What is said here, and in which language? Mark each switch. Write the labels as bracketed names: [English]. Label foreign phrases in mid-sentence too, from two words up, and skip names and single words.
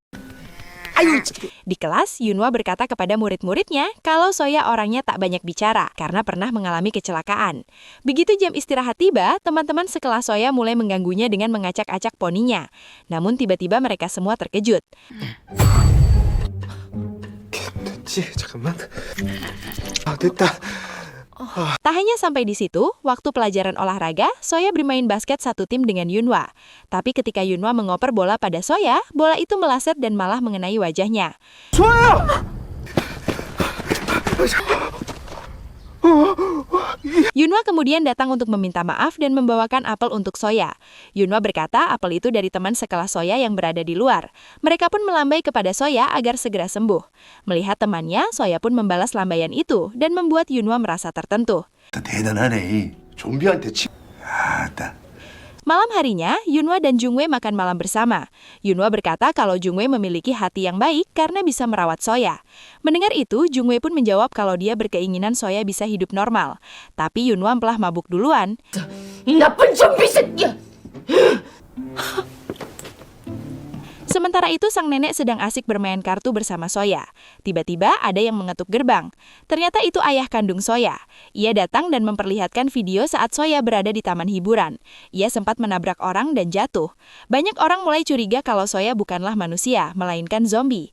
[Indonesian] Di kelas, Yunhwa berkata kepada murid-muridnya kalau Soya orangnya tak banyak bicara karena pernah mengalami kecelakaan. Begitu jam istirahat tiba, teman-teman sekelas Soya mulai mengganggunya dengan mengacak-acak poninya. Namun tiba-tiba mereka semua terkejut. [Korean] 됐지? 잠깐만. 아, 됐다. [Indonesian] Tak hanya sampai di situ, waktu pelajaran olahraga, Soya bermain basket satu tim dengan Yunhwa. Tapi ketika Yunhwa mengoper bola pada Soya, bola itu meleset dan malah mengenai wajahnya. Yunhwa kemudian datang untuk meminta maaf dan membawakan apel untuk Soya. Yunhwa berkata apel itu dari teman sekelas Soya yang berada di luar. Mereka pun melambai kepada Soya agar segera sembuh. Melihat temannya, Soya pun membalas lambaian itu dan membuat Yunhwa merasa tertentu. [Korean] 대단하네. 좀비한테 치. 아따. [Indonesian] Malam harinya, Yunhwa dan Jungwei makan malam bersama. Yunhwa berkata kalau Jungwei memiliki hati yang baik karena bisa merawat Soya. Mendengar itu, Jungwei pun menjawab kalau dia berkeinginan Soya bisa hidup normal. Tapi Yunhwa telah mabuk duluan. [Korean] 이 나쁜 좀비 새끼야! [Indonesian] Sementara itu, sang nenek sedang asik bermain kartu bersama Soya. Tiba-tiba ada yang mengetuk gerbang. Ternyata itu ayah kandung Soya. Ia datang dan memperlihatkan video saat Soya berada di taman hiburan. Ia sempat menabrak orang dan jatuh. Banyak orang mulai curiga kalau Soya bukanlah manusia, melainkan zombie.